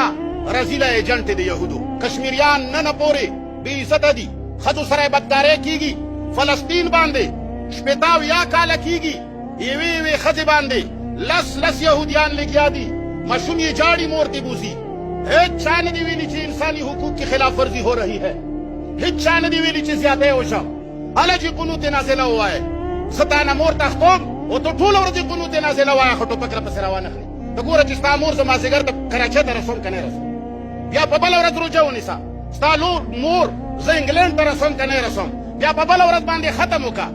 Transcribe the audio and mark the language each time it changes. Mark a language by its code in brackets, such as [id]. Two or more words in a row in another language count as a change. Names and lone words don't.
[ps] رزیله ایجنټ د یهودو کشمیریان نن پورې بې عزته دي، ښځو سره یې بدکارۍ کېږي. فلسطین باندې شپېته اویا کاله کېږي یوې یوې ښځې باندې لس یهودیان لګیا دي، ماشوم یې جاړي مور دې بوزي. هیچ چا نه دي ویلي چې [ur] انساني حقوق کی خلاف ورزی ہو رہی ہے، [ps] هیچ چا نه دي ویلي چې زیاتی وشم. هله چې قنوت نازله ووایې زه تا نه مور تختوم او ته ټوله ورځ قنوت نازله وایه خو ټوپک راپسې راوانخلې. ته ګوره چې ستا مور زه مازدیګر د کراچۍ ته رسوم که نه رسوم، بیا په بله ورځ روژه ونیسه. ستا مور زه انګلینډ ته رسوم که نه رسوم، بیا په بله ورځ باندې ختم وکړه.